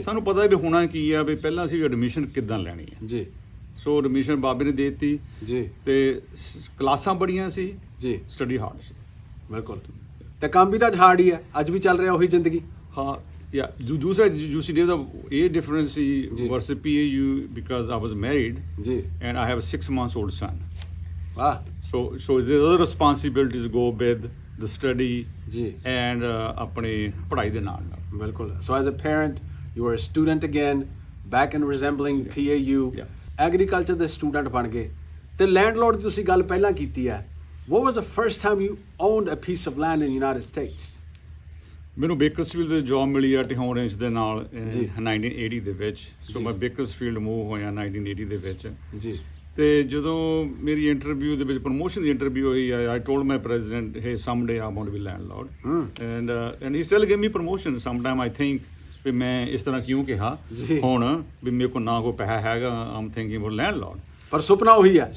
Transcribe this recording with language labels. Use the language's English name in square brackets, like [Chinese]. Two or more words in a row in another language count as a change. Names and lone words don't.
[Punjabi] ਸਾਨੂੰ ਪਤਾ ਵੀ ਹੋਣਾ ਕੀ ਆ ਵੀ ਪਹਿਲਾਂ ਅਸੀਂ ਐਡਮਿਸ਼ਨ ਕਿੱਦਾਂ ਲੈਣੀ ਹੈ ਜੀ। ਸੋ ਐਡਮਿਸ਼ਨ ਬਾਬੇ ਨੇ ਦੇ ਦਿੱਤੀ ਜੀ। ਤੇ ਕਲਾਸਾਂ ਬੜੀਆਂ ਸੀ ਜੀ, [English] study hard [Punjabi] ਸੀ। ਬਿਲਕੁਲ। ਤੇ ਕੰਮ ਵੀ ਤਾਂ ਹਾਰਡ ਹੀ ਹੈ, ਅੱਜ ਵੀ ਚੱਲ ਰਿਹਾ ਉਹੀ ਜ਼ਿੰਦਗੀ। ਹਾਂ ਯਾ ਦੂਸਰਾ UC ਦਾ ਇਹ ਡਿਫਰੈਂਸ ਸੀ ਵਰਸਸ PAU [English] because I was married ਜੀ and I have a 6 months old son. [Punjabi] ਵਾਹ। [English] So the other responsibilities go with the study [Punjabi] ਜੀ and ਆਪਣੇ ਪੜ੍ਹਾਈ ਦੇ ਨਾਲ ਨਾਲ। ਬਿਲਕੁਲ। [English] So as a parent you are a student again back in resembling PAU [Punjabi] ਐਗਰੀਕਲਚਰ ਦੇ ਸਟੂਡੈਂਟ ਬਣ ਗਏ ਤੇ ਲੈਂਡਲੋਰਡ ਦੀ ਤੁਸੀਂ ਗੱਲ ਪਹਿਲਾਂ ਕੀਤੀ ਹੈ। [English] What was the first time you owned a piece of land in the United States? [Punjabi] ਮੈਨੂੰ ਬੇਕਰਸਫੀਲਡ ਦੇ ਜੌਬ ਮਿਲੀ ਆ ਟਿਹੋਂ ਰੇਂਜ ਦੇ ਨਾਲ 1980 ਦੇ ਵਿੱਚ। ਸੋ ਮੈਂ ਬੇਕਰਸਫੀਲਡ ਮੂਵ ਹੋਇਆ 1980 ਦੇ ਵਿੱਚ ਜੀ। ਤੇ ਜਦੋਂ ਮੇਰੀ ਇੰਟਰਵਿਊ ਦੇ ਵਿੱਚ ਪ੍ਰਮੋਸ਼ਨ ਦੀ ਇੰਟਰਵਿਊ ਹੋਈ [English] I told my president, hey, someday I want to be landlord, and he still give me promotion. Sometime I think [Punjabi] ਵੀ ਮੈਂ ਇਸ ਤਰ੍ਹਾਂ ਕਿਉਂ ਕਿਹਾ ਹੁਣ ਵੀ ਮੇਰੇ ਕੋਲ ਨਾ ਕੋਈ ਪੈਸਾ ਹੈਗਾ [English] I'm thinking about landlord [Punjabi] ਪਰ ਸੁਪਨਾ ਉਹੀ ਹੈ।